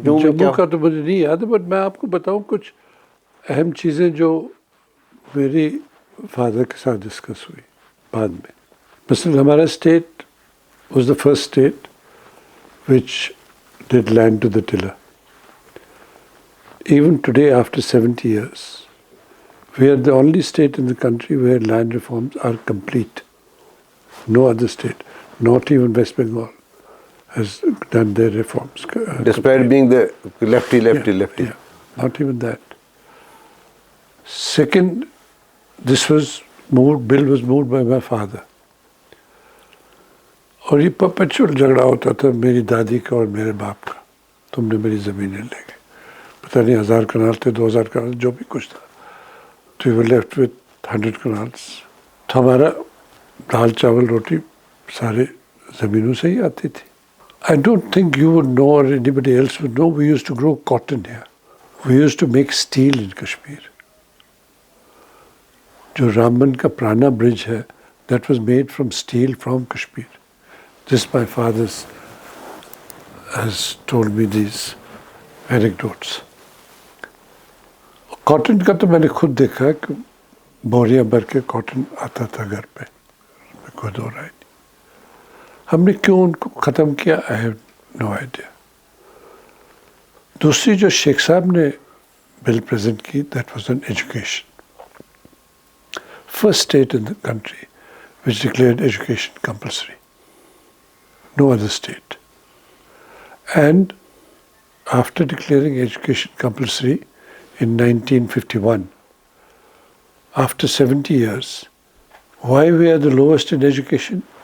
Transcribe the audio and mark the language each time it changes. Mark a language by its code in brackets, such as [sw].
[ur] جموں کا تو مجھے نہیں یاد ہے، بٹ میں آپ کو بتاؤں کچھ اہم چیزیں جو میری فادر کے ساتھ ڈسکس ہوئی بعد میں۔ مثلا ہمارا [en] State was the first state which did land to the tiller. Even today, after 70 years, we are the only state in the country where land reforms are complete. No other state, not even West Bengal, has done their reforms. Despite being the lefty. Yeah, not even that. Second, bill was moved by my father. [ur] اور یہ perpetual جھگڑا ہوتا تھا میری دادی کا اور میرے باپ کا، تم نے میری زمینیں لے گئے، پتہ نہیں 1000 کنال تھے، 2000 کنال، جو بھی کچھ تھا، تو [en] we were left with 100 [ur] kanals. تو ہمارا دال چاول روٹی سارے زمینوں سے ہی آتی تھی۔ [en] I don't think you would know or anybody else would know, we used to grow cotton here. We used to make steel in Kashmir. [ur] جو رامبن کا پرانا برج ہے، [en] that was made from steel from Kashmir. This my father has told me these anecdotes. [ur] Cotton کا تو میں نے خود دیکھا کہ بوریاں بھر کے کاٹن آتا تھا گھر پہ، کوئی دو رائے نہیں۔ ہم نے کیوں ان کو ختم کیا، [en] I have no idea۔ [ur] دوسری جو شیخ صاحب نے بل پریزنٹ کی، [en] that was on education. First state in the country which declared education compulsory. No other state. And after declaring education compulsory in 1951, after 70 years, why we are the lowest in education?